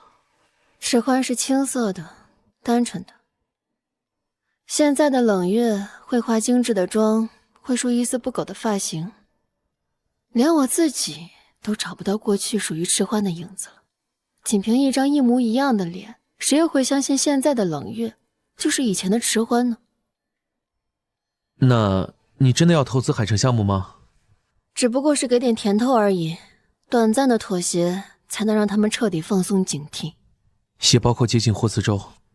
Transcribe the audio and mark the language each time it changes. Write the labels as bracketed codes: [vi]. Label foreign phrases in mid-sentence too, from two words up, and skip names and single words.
[zh] 池歡是青澀的，單純的。現在的冷月會化精緻的妝，會梳一絲不苟的髮型，連我自己都找不到過去屬於池歡的影子了。僅憑一張一模一樣的臉，誰又會相信現在的冷月就是以前的池歡呢？那你真的要投資海城項目嗎？只不過是給點甜頭而已，短暫的妥協才能讓他們徹底放鬆警惕。也包括接近霍思周。